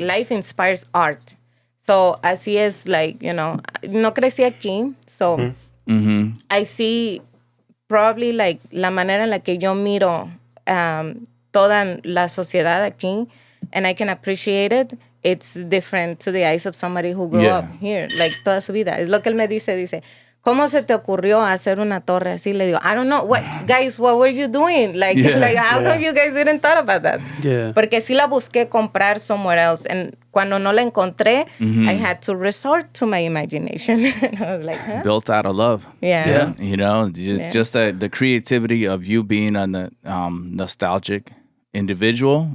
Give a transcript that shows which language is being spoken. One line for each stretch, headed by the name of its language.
English: like life inspires art.
Spanish: So así es, no crecí aquí,
English: so I see probably
Spanish: la manera en la que yo miro toda la sociedad aquí,
English: and I can appreciate it. It's different to the eyes of somebody who grew Yeah. up here, like
Spanish: toda su vida. Es lo que él me dice, ¿cómo se te ocurrió hacer una torre así? Le digo,
English: I don't know. Guys, what were you doing? How come you guys didn't thought about that? Yeah.
Spanish: Porque sí la busqué comprar
English: somewhere else. And
Spanish: cuando no la encontré,
English: I had to resort to my imagination. And I was like, huh? Built out of love. Yeah. You know, just the creativity of you being a nostalgic individual.